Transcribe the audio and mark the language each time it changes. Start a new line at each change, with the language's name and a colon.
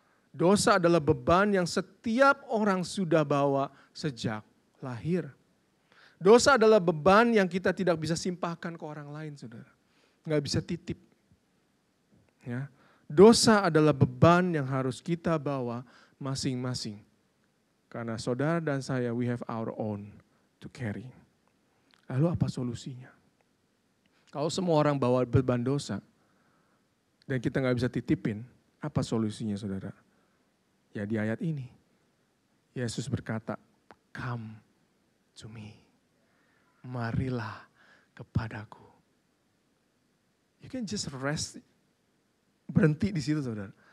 Indonesian: Dosa adalah beban yang setiap orang sudah bawa sejak lahir. Dosa adalah beban yang kita tidak bisa simpahkan ke orang lain, saudara. Nggak bisa titip. Ya. Dosa adalah beban yang harus kita bawa masing-masing. Karena saudara dan saya,
English: we have our own to carry.
Indonesian: Lalu apa solusinya? Kalau semua orang bawa beban dosa, dan kita nggak bisa titipin, apa solusinya, saudara? Ya di ayat ini, Yesus berkata,
English: come to me.
Indonesian: Marilah kepadaku.
English: You can just rest,
Indonesian: berhenti di situ, saudara.